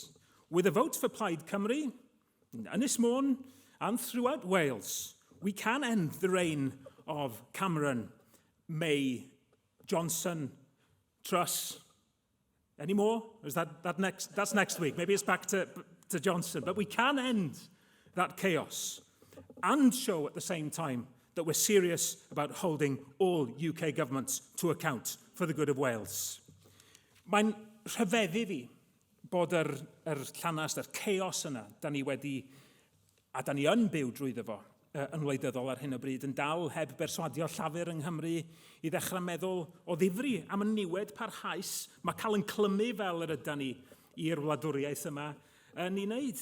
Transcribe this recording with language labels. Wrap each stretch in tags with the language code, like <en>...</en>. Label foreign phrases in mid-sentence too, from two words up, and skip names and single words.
<en>With a vote for Plaid Cymru, Ynys Mon, and throughout Wales, we can end the reign of Cameron, May, Johnson, Truss. Any more? Or is that's next week? Maybe it's back to Johnson. But we can end that chaos and show at the same time that we're serious about holding all UK governments to account for the good of Wales.</en> <cy>Mae'n rhyfeddu fi bod yr llanast, yr chaos yna, da ni yn byw drwyddo fo yn wleidyddol ar hyn o bryd, yn dal heb berswadio llafur yng Nghymru i ddechrau meddwl o ddifri am y niwed parhaus mae cael yn clymu fel yr ydan ni i'r wladwriaeth yma yn ei wneud.</cy>